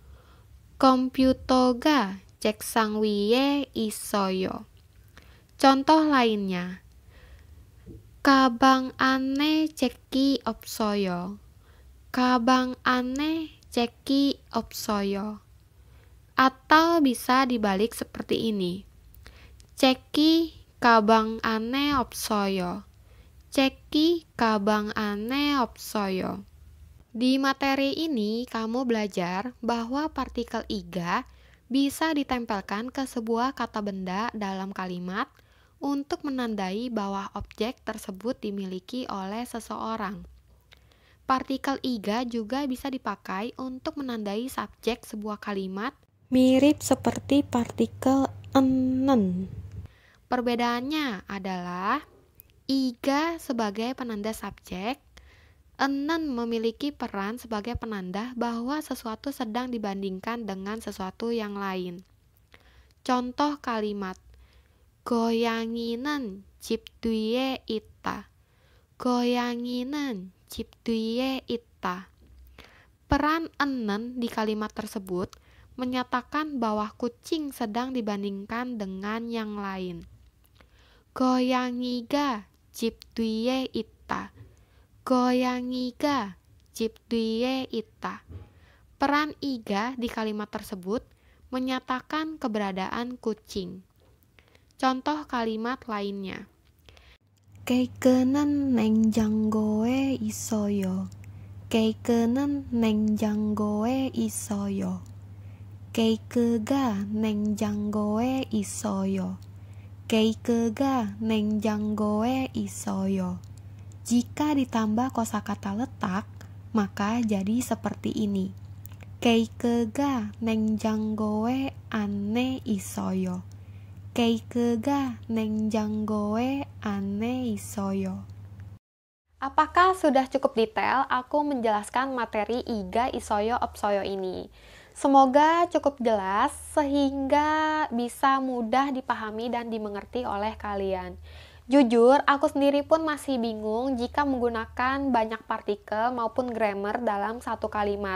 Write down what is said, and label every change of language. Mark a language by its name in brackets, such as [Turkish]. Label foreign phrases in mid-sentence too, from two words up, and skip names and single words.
[Korean] 컴퓨터가 책상 위에 있어요. [Indonesian] Contoh lainnya. [Korean] 가방 안에 재키 없어요. 가방 안에 재키 없어요. [Indonesian] Atau bisa dibalik seperti ini. [Korean] 재키 가방 안에 없어요. 재키 가방 안에 없어요. [Indonesian] Di materi ini kamu belajar bahwa partikel iga bisa ditempelkan ke sebuah kata benda dalam kalimat untuk menandai bahwa objek tersebut dimiliki oleh seseorang. Partikel iga juga bisa dipakai untuk menandai subjek sebuah kalimat, mirip seperti partikel enen. Perbedaannya adalah iga sebagai penanda subjek, enen memiliki peran sebagai penanda bahwa sesuatu sedang dibandingkan dengan sesuatu yang lain. Contoh kalimat, [Korean] 고양이는 집 뒤에 있다. 고양이는 집 뒤에 있다. [Indonesian] Peran enen di kalimat tersebut menyatakan bahwa kucing sedang dibandingkan dengan yang lain. [Korean] 고양이가 집 뒤에 있다. 고양이가 집 뒤에 있다. [Indonesian] Peran iga di kalimat tersebut menyatakan keberadaan kucing. Contoh kalimat lainnya. [Korean] 케이크는 냉장고에 있어요. 케이크는 냉장고에 있어요. 케이크가 냉장고에 있어요. 케이크가 냉장고에 있어요. [Indonesian] Jika ditambah kosakata letak, maka jadi seperti ini. [Korean] 케이크가 냉장고에 안에 있어요. 케이크가 냉장고에 안에 있어요. [Indonesian] Apakah sudah cukup detail aku menjelaskan materi [Korean] 이가, 있어요, 없어요 [Indonesian] ini? Semoga cukup jelas sehingga bisa mudah dipahami dan dimengerti oleh kalian. Jujur, aku sendiri pun masih bingung jika menggunakan banyak partikel maupun grammar dalam satu kalimat.